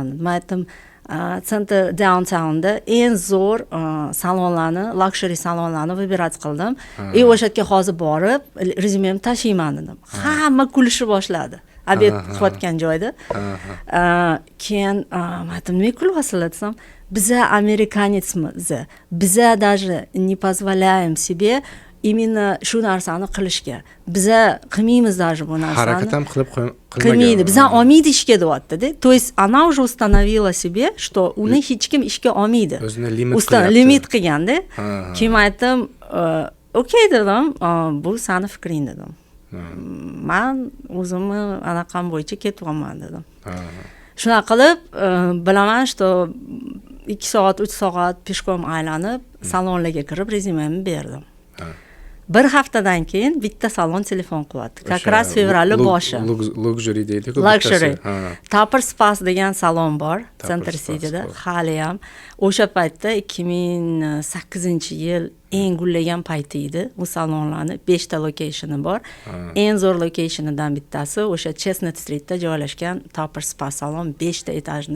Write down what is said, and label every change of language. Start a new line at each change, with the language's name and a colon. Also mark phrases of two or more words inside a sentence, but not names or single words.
Uzbek: Men aytdim, Center downtownda eng zo'r salonlarni, luxury salonlarni vыбирать qildim. O'sha yerga hozir borib, rezyumemni tashiyman dedim. Hamma kulishni boshladi. Obed qilayotgan joyda. Keyin men aytdim, nima kulyapsizlar desam, biza amerikanetsmiz.
Russian: Biza даже не позволяем себе именно
Uzbek: shu narsani qilishga. Biza qilmaymiz даже bu narsani. Harakat ham qilmaydi. Biza olmaydi ishga deyapti-da.
Russian: То есть она уже установила себе, что
Uzbek: uni hech kim ishga olmaydi. O'zini limit qilganda. Keyin aytdim, "Okey" dedim, "Bu seni fikring" dedim. Men o'zimni anaqam bo'yicha ketyapman dedim. Shuna qilib, bilaman, что 2 soat, 3 soat peshkom aylanib, salonlarga kirib rezyumemni berdim. Bir haftadan keyin bitta salon telefon qilyapti.
Russian: Как раз
Uzbek: fevral boshi. Luxury deydi-ku. Luxury. Topper Spas degan salon bor, Center Cityda, hali ham. O'sha paytda 2008-yil eng gullagan payti edi. Bu salonlarni 5 ta lokationi bor. Eng zo'r lokationidan bittasi o'sha Chestnut Streetda joylashgan Topper Spas salon, 5 ta etajli.